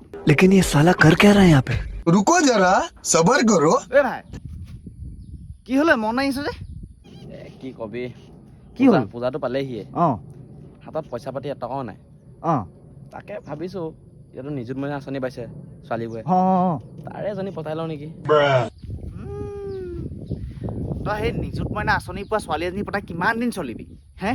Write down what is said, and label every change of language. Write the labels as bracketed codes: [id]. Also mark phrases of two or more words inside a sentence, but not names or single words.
[hi] लेकिन ये साला कर क्या रहा है यहाँ पे? रुको जरा सबर करो [as] এ ভাই কি হলে মন আহিছে যে কি কবি কি হ'ল? পূজাটো পালেহিয়ে অঁ হাতত পইচা পাতি এটকাও নাই অঁ তাকে ভাবিছো ইয়াতো নিযুত মইনা আঁচনি পাইছে ছোৱালীবোৰে অঁ তাৰে এজনী পতাই লওঁ নেকি তই সেই নিযুত মইনা আঁচনি পোৱা ছোৱালী এজনী পতাই কিমান দিন চলিবি হে